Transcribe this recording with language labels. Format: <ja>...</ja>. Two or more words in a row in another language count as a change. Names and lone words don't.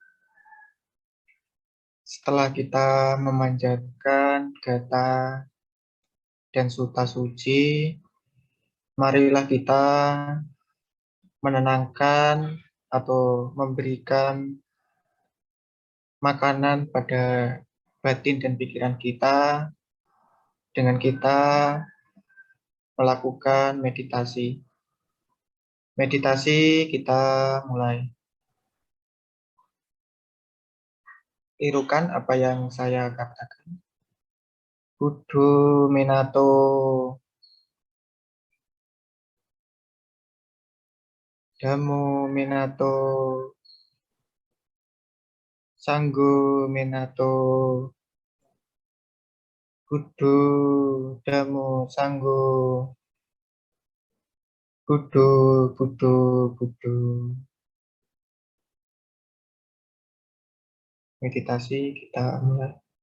<id>Setelah kita memanjatkan gata dan suta suci, marilah kita menenangkan atau memberikan makanan pada batin dan pikiran kita dengan kita melakukan meditasi. Meditasi kita mulai. Tirukan apa yang saya katakan.</id> <pi>Buddho Minato, Dhammo Minato, Sanggo Minato, Buddho, Dhammo, Sanggo, Buddho, Buddho, Buddho.</pi> <id>Meditasi kita mulai.</id>